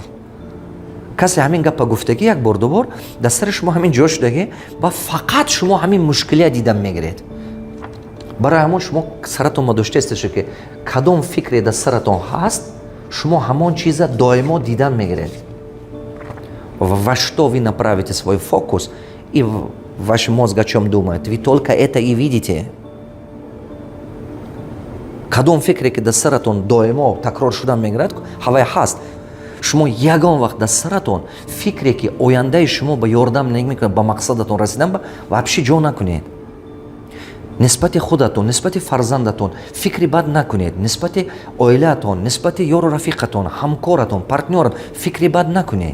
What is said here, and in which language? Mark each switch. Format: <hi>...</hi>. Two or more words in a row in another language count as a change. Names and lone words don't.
<tg>касе ҳамин гапа гуфтагӣ як бор ду бор дар сари шумо ҳамин ҷо шудагӣ ва фақат шумо ҳамин мушкилия дидан мегиред. барои ҳамон шумо саратонма доштаистеша ки кадом фикре дар саратон ҳаст, шумо ҳамон чиза доимо дидан мегиред.</tg> <ru>Во что вы направите свой фокус, и ваш мозг о чем думает, вы только это и видите.</ru> <tg>кадом фикре ки дар саратон доимо такрор шудан мегирад, ҳавай ҳаст. шумо ягон вақт дар саратон фикре ки ояндаи шумо ба ёрдам намекунад ба мақсадатон расидан ба вообще ҷо накунед. нисбати худатон, нисбати фарзандатон фикри бад накунед, нисбати оилаатон, нисбати ёру рафиқатон, ҳамкоратон, партнёратон фикри бад накунед.</tg>